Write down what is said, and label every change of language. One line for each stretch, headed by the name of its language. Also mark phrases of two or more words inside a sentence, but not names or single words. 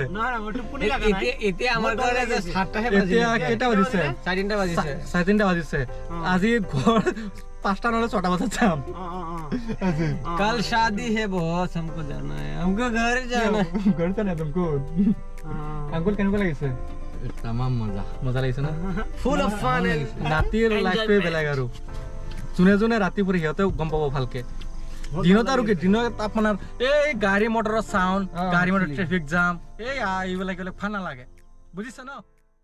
Assamese: এতিয়া আমাৰ ঘৰে 7টাহে এতিয়া কেইটা বাজিছে 3:30 বাজিছে 3:30 বাজিছে আজি ঘৰ 5টা নহলে 6টা বজাত যাম
Hindi: कल शादी है बहुत हमको जाना है हमको घर जाना है घर जाना है तुमको अंकुल
Assamese: কেনেকুৱা লাগিছে তামাম মজা মজা লাগিছে না
English: full of fun
Assamese: ৰাতিৰ লাইফটোৱে বেলেগ আৰু যোনে যোনে ৰাতি পৰি সিহঁতেও গম পাব ভালকে দিনত আৰু কি দিনত আপোনাৰ এই গাড়ী মটৰৰ চাউণ্ড গাড়ী মটৰ ট্ৰেফিক জাম এই এইবিলাক ভাল নালাগে বুজিছে ন